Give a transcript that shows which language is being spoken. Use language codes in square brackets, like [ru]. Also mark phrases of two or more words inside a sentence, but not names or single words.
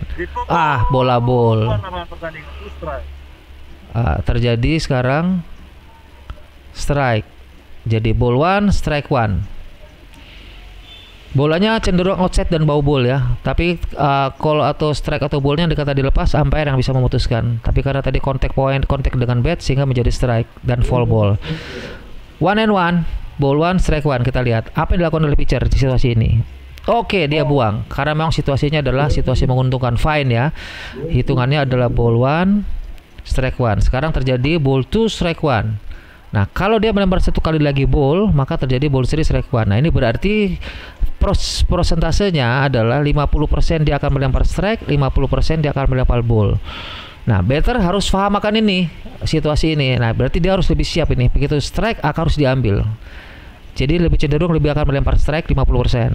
[id] Bola ball. Terjadi sekarang strike. [en] Jadi ball one, strike one. [id] Bolanya cenderung outside dan bau ball ya. Tapi call atau strike atau ballnya dikata dilepas, umpire yang bisa memutuskan. Tapi karena tadi kontak dengan bat sehingga menjadi strike dan [en] foul ball. 1-1, ball one, strike one. [id] Kita lihat apa yang dilakukan oleh pitcher di situasi ini. Oke, dia buang karena memang situasinya adalah situasi menguntungkan, fine ya. Hitungannya adalah [en] ball one, strike one. [id] Sekarang terjadi [en] ball two, strike one. [id] Nah, kalau dia melempar satu kali lagi ball, maka terjadi [en] ball three, strike one. [id] Nah, ini berarti prosentasenya adalah 50% dia akan melempar strike, 50% dia akan melempar ball. Nah, batter harus paham akan ini, situasi ini. Nah, berarti dia harus lebih siap ini. Begitu strike akan harus diambil. Jadi lebih cenderung lebih akan melempar strike 50%.